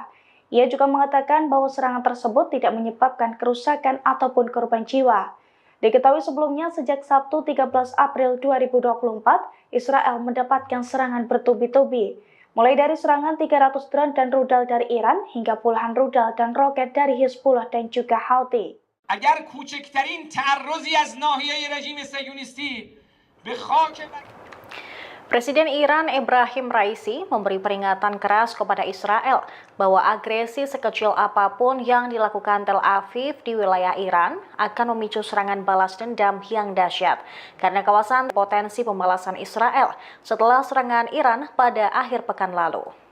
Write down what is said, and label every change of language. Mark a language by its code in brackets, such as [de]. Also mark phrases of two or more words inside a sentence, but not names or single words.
[id] Ia juga mengatakan bahwa serangan tersebut tidak menyebabkan kerusakan ataupun korban jiwa. Diketahui sebelumnya, sejak Sabtu 13 April 2024, Israel mendapatkan serangan bertubi-tubi. Mulai dari serangan 300 drone dan rudal dari Iran hingga puluhan rudal dan roket dari Hizbullah dan juga Houthi. [fa] اگر کوچکترین تعرضی از ناحیه رژیم صهیونیستی به خاک [id] Presiden Iran Ebrahim Raisi memberi peringatan keras kepada Israel bahwa agresi sekecil apapun yang dilakukan Tel Aviv di wilayah Iran akan memicu serangan balas dendam yang dahsyat karena kawasan potensi pembalasan Israel setelah serangan Iran pada akhir pekan lalu.